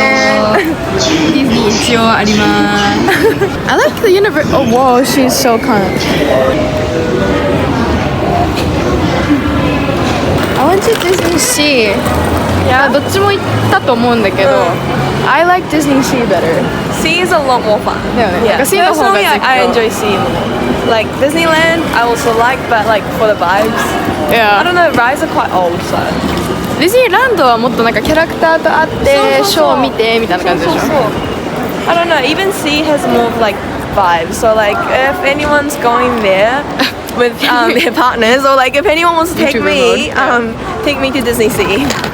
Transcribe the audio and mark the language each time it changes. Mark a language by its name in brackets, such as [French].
[Japanese] ディズニー一応あります。 [English] I like the universe. Oh, whoa, she's so kind. I went to Disney Sea. Yeah, [Japanese] どっちも行ったと思うんだけど、 [English] I like Disney Sea better. Sea is a lot more fun. Yeah. Personally, I enjoy sea more. Like Disneyland, I also like, but like for the vibes. I don't know, rides are quite old, so. [Japanese] ディズニーランドはもっとなんかキャラクターと会ってショー見てみたいな感じでしょ。 [English] I don't know, even sea has more of like vibes. So like if anyone's going there with their partners, or like if anyone wants to take me, take me to Disney Sea.